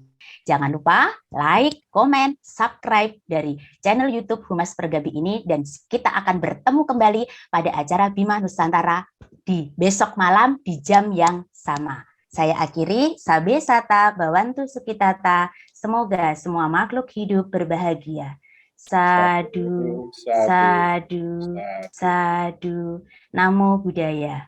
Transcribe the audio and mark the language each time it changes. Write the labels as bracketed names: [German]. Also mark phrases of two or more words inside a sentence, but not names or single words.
[Indonesian] Jangan lupa like, komen, subscribe dari channel YouTube Humas Pergabi ini, dan kita akan bertemu kembali pada acara Bima Nusantara di besok malam di jam yang sama. Saya akhiri, [Pali] Sabe Sata Bawantu Sukitata, [Indonesian] semoga semua makhluk hidup berbahagia. [Pali] Sadu, sadu, sadu, Namo Buddhaya.